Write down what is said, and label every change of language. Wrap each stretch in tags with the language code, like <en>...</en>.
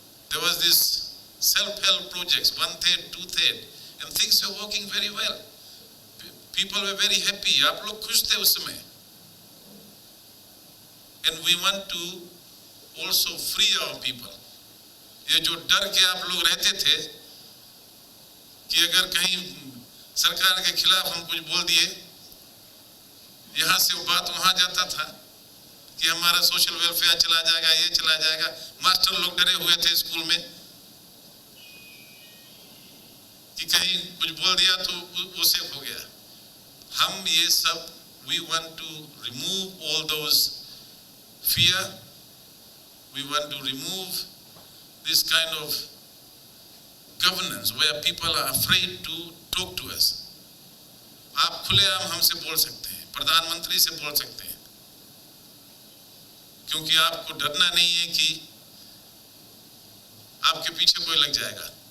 <en>There was this self-help projects, 1/3, 2/3, and things were working very well. People were very happy.</en> <hi>आप लोग खुश थे उस समय.</hi> <en>And we want to also free our people.</en> <hi>ये जो डर के आप लोग रहते थे कि अगर कहीं सरकार के खिलाफ हम कुछ बोल दिए, यहाँ से वो बात वहाँ जाता था कि हमारा सोशल वेलफेयर चला जाएगा, ये चला जाएगा. मास्टर लोग डरे हुए थे स्कूल में कि कहीं कुछ बोल दिया तो वो सेफ हो गया. हम ये सब,</hi> <en>we want to remove all those fear. We want to remove this kind of governance where people are afraid to talk to us.</en> <hi>आप खुलेआम हमसे बोल सकते हैं, प्रधानमंत्री से बोल सकते हैं, क्योंकि आपको डरना नहीं है कि आपके पीछे कोई लग जाएगा.</hi>